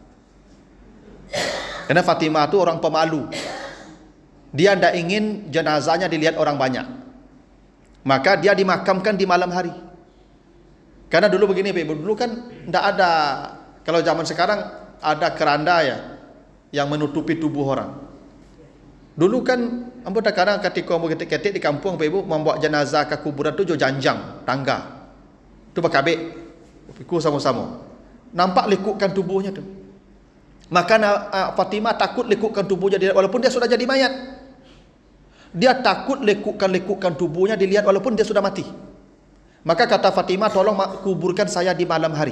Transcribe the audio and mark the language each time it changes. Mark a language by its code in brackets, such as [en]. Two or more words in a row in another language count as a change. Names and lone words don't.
[id] Karena Fatimah itu orang pemalu, dia tidak ingin jenazahnya dilihat orang banyak, maka dia dimakamkan di malam hari. Karena dulu begini, dulu kan tidak ada, kalau zaman sekarang ada keranda ya, yang menutupi tubuh orang. Dulu kan anggota kadang ketika mau ketik-ketik di kampung, Ibu membawa jenazah ke kuburan [min] tu jo janjang, [id] tangga. [min] Tu bakabek, [id] pikul sama-sama. Nampak lekukkan tubuhnya tu. Maka Fatimah takut lekukkan tubuhnya dilihat walaupun dia sudah jadi mayat. Dia takut lekukkan tubuhnya dilihat walaupun dia sudah mati. Maka kata Fatimah, tolong kuburkan saya di malam hari.